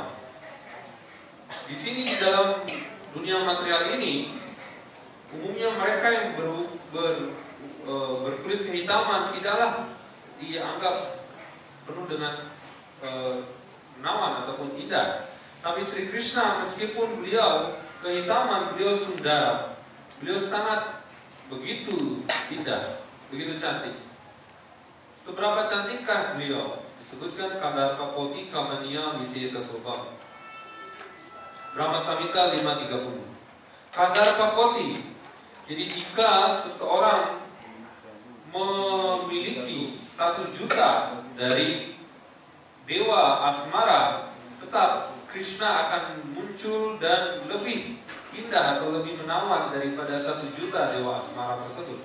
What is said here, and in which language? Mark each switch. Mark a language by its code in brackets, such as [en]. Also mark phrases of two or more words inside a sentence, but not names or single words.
[id] Di sini di dalam dunia material ini, umumnya mereka yang berkulit kehitaman tidaklah dianggap penuh dengan menawan ataupun indah. Tapi Sri Krishna meskipun beliau kehitaman, beliau sundara, beliau sangat begitu indah, begitu cantik. Seberapa cantikkah beliau? [sa] Disebutkan Kadarpa Koti Kamaniya Visesa Sobha, Brahma Samhita 5:30. Kadarpa Koti. [id] Jadi jika seseorang memiliki 1 juta dari dewa asmara, tetap Krishna akan muncul dan lebih indah atau lebih menawan daripada 1 juta dewa asmara tersebut.